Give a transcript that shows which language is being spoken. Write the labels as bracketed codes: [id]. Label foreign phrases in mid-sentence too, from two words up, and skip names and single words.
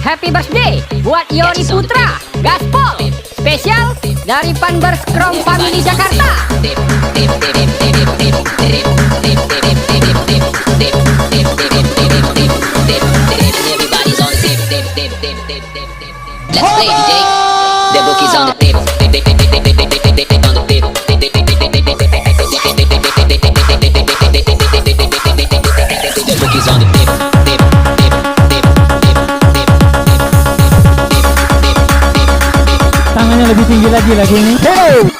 [en] Happy birthday [id] buat Yori Putra Gaspoll. Spesial dari Banditz Family Jakarta. [en] Dip, dip, dip, dip, dip, dip, dip, dip, dip, dip, dip, dip, dip, dip, dip, dip, dip, dip, dip, dip. Everybody's on the dip, dip, dip, dip, dip, dip, dip. Let's play, DJ. The bookies on the dip, dip, dip, dip, dip, dip, dip, dip, dip, dip, on the dip, dip, dip, dip, dip, dip, dip, dip, dip, dip, dip, the bookies on the dip, dip, dip, dip, dip, dip, dip. [id] Tangannya lebih tinggi lagi ini. Hey!